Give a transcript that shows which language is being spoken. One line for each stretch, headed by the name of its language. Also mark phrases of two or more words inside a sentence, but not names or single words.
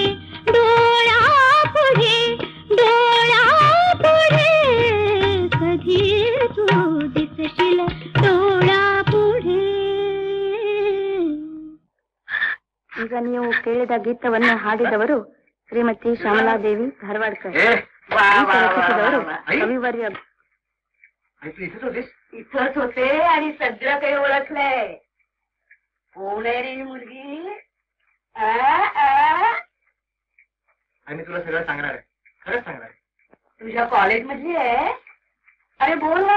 Marathi: डोळा पुढे, डोळा पुढे, कधी तू दिसशील डोळा पुढे.
Kannada: ಈಗ ನೀವು ಕೇಳಿದ ಗೀತವನ್ನು ಹಾಡಿದವರು ಶ್ರೀಮತಿ ಶ್ಯಾಮಲಾದೇವಿ ಧಾರವಾಡ್ಕರ್. ಗೀತ ರಚಿಸಿದವರು ಕವಿವರ್ಯ.
Marathi: इथंच होते आणि सगळं काही ओळखलंय. कोण आहे रे ही मुलगी? आम्ही तुला सगळं सांगणार आहे, खरंच सांगणार आहे. तुझ्या कॉलेज मधली आहे? अरे बोल ना.